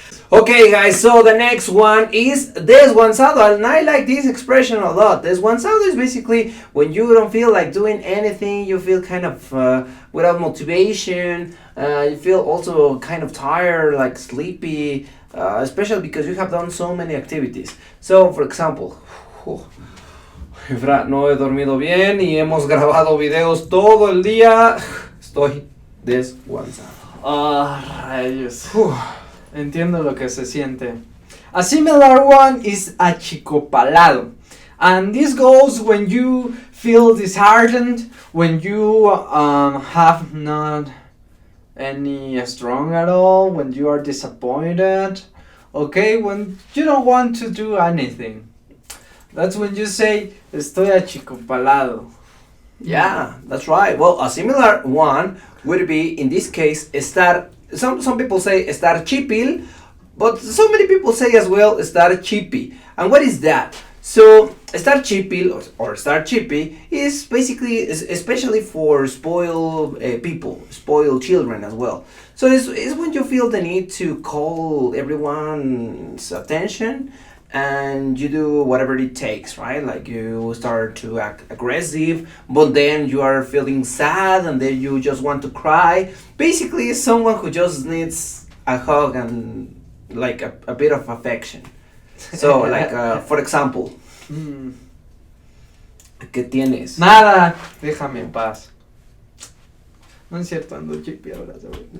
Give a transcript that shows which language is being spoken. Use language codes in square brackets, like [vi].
[en] Okay guys, so the next one is desguanzado, and I like this expression a lot. Desguanzado is basically when you don't feel like doing anything, you feel kind of without motivation, you feel also kind of tired, like sleepy, especially because you have done so many activities. So for example, [es] Efra, no he dormido bien y hemos grabado videos todo el día. Estoy desguanzado. Rayos. Entiendo lo que se siente. [en] A similar one is achicopalado. And this goes when you feel disheartened, when you have not any strong at all, when you are disappointed, okay, when you don't want to do anything. That's when you say, estoy achicopalado. Yeah, that's right. Well, a similar one would be, in this case, estar. Some people say estar chipil, but so many people say as well estar chippy. And what is that? So, estar chipil or estar chippy is basically, especially for spoiled people, spoiled children as well. So, it's when you feel the need to call everyone's attention and you do whatever it takes, right? Like you start to act aggressive, but then you are feeling sad and then you just want to cry. Basically, it's someone who just needs a hug and like a bit of affection. So, like, for example, [es] ¿qué tienes? Nada, déjame en paz. No es cierto, ando chippy ahora, ¿sabes?